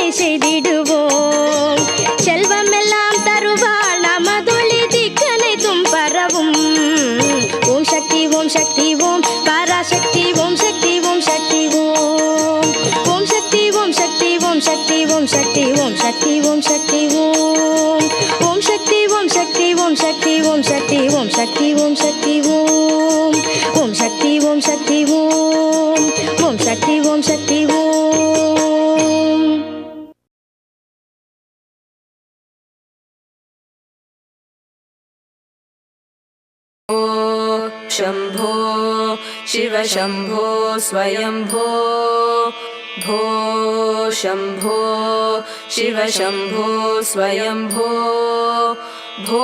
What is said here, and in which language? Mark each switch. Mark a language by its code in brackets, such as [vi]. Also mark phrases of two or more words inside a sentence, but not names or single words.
[ta] செய்திடுவோம் செல்வம் எல்லாம் தருவாள் நமதொளி திக்கனைத்தும் பரவும் ஓம் சக்தி ஓம் சக்தி ஓம் பராசக்தி ஓம் சக்தி ஓம் சக்தி ஓம் ஓம் சக்தி ஓம் சக்தி ஓம் சக்தி ஓம் சக்தி ஓம் சக்தி ஓம் சக்தி ஓம் ஓம் சக்தி ஓம் சக்தி ஓம் சக்தி ஓம் சக்தி ஓம் சக்தி ஓம் சக்தி ஓம் ஓம் சக்தி ஓம் சக்தி ஓம் ஓம் சக்தி ஓம் சக்தி ஓம் [sa] शम्भो शिव शम्भो स्वयम्भो भो शम्भो शिव शम्भो स्वयम्भो भो